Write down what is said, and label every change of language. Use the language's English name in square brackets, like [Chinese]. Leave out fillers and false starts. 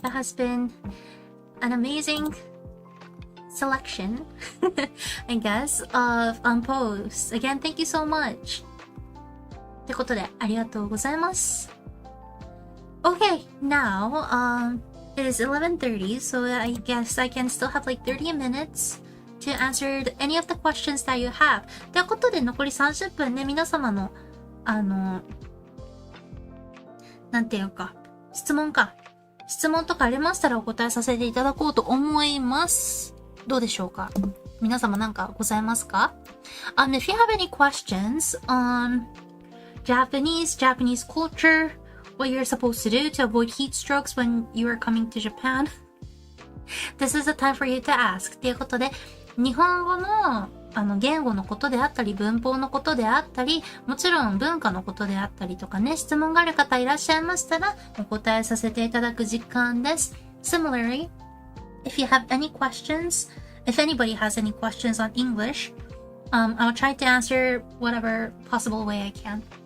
[English] That has been an amazing selection, I guess, of posts. Again, thank you so much. [Japanese] ってことで、ありがとうございます。 [English] Okay, now, it is 11:30, so I guess I can still have like 30 minutes to answer any of the questions that you have. [Japanese] ということで、残り30分ね、皆様の、なんていうか、質問とかありましたらお答えさせていただこうと思います。どうでしょうか？皆様なんかございますか？ [English] If you have any questions on Japanese culture, what you're supposed to do to avoid heat strokes when you are coming to Japan, this is the time for you to ask. [Japanese] ということで、日本語の言語のことであったり、文法のことであったり、もちろん文化のことであったりとかね、質問がある方いらっしゃいましたら、お答えさせていただく時間です。 [English] Similarly, if you have any questions, if anybody has any questions on English, I'll try to answer whatever possible way I can.